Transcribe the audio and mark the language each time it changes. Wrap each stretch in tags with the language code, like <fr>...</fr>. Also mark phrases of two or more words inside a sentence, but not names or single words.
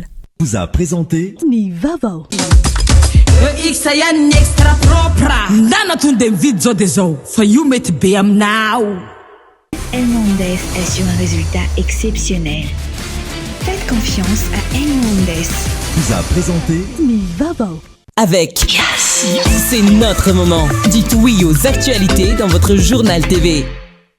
<fr>Vous a présenté</fr> <mg>ny vavao isa ihany ny</mg> <fr>extra propre</fr> <mg>ndana tonde mividy zao dia zao fa io mety be aminao.</mg> <fr>Elmondes assure un résultat exceptionnel. Faites confiance à Elmondes. Vous a présenté</fr> <mg>ny vavao.</mg> <fr>Avec Yassi, c'est notre moment. Dites oui aux actualités dans votre journal TV.</fr>